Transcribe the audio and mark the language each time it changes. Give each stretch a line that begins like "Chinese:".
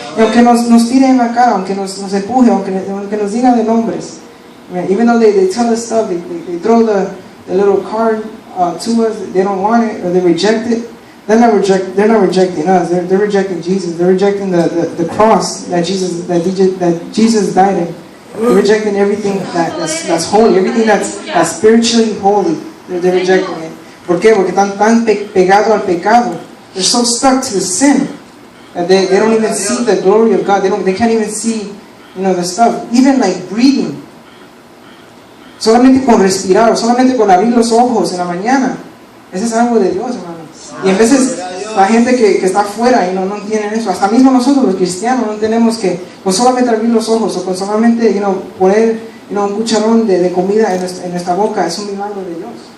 Spanish: Y aunque nos tire en la cara, aunque nos empuje, aunque nos diga de nombres,
English: even though they tell us stuff, they throw the little card to us, they don't want it, or they reject it, they're not rejecting us, they're rejecting Jesus, they're rejecting the cross that Jesus died in. They're rejecting everything that's holy, everything that's spiritually holy. They're rejecting it.
Spanish: ¿Por qué? Porque están tan pegados al pecado.
English: They're so stuck to the sin that they don't even see the glory of God. They can't even see, the stuff. Even like breathing.
Spanish: Solamente con respirar, o solamente con abrir los ojos en la mañana. Eso es algo de Dios, hermano. Y a veces la gente que está afuera y no entienden eso, hasta mismo nosotros los cristianos no tenemos que con solamente abrir los ojos o con solamente poner un cucharón de comida en nuestra boca. Es un milagro de Dios.